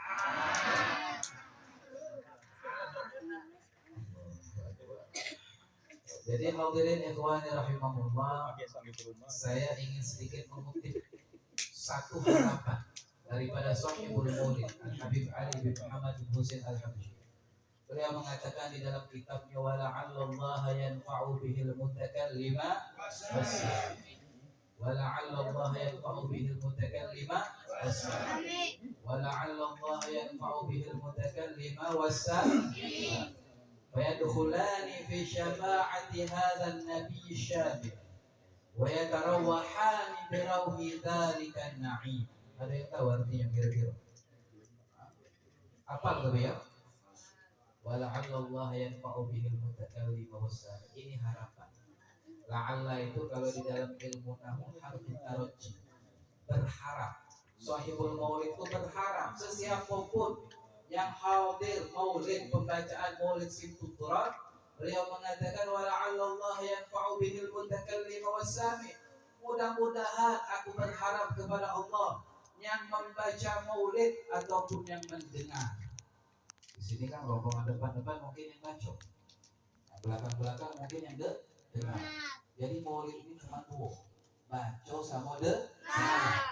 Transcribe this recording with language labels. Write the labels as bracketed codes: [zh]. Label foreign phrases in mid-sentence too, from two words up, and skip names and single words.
[id] Jadi [ar] الحاضرين إخواني رحمه الله, [id] saya ingin sedikit mengutip satu harapan daripada Sahibul Maulid Al-Habib Ali bin Muhammad bin Husain Al-Habsyi. Beliau mengatakan di dalam kitabnya [ar] ولعل الله ينفع به المتكلم والسامع. ولعل الله ينفع به المتكلم والسامع. ولعل الله ينفع به المتكلم والسامع. فيدخلان في شفاعة هذا النبي الشافع ويتروحان بروح ذلك النعيم. [id] Ada yang tahu artinya kira-kira? Apa itu ya? [ar] ولعل الله ينفع به المتكلم والسامع. [id] Ini harapan. La'alla itu kalau di dalam ilmu nahwu [ar] حرف ترجي. [id] Berharap. Sahibul Maulid itu berharap sesiapapun yang hadir maulid, pembacaan maulid Simtud Durar, beliau mengatakan [ar] ولعل الله ينفع به المتكلم والسامع. [id] Mudah-mudahan aku berharap kepada Allah yang membaca maulid ataupun yang mendengar. Di sini kan rombongan depan-depan mungkin yang baca, yang belakang-belakang mungkin yang dengar. Jadi maulid ini cuma dua, baca sama dengar.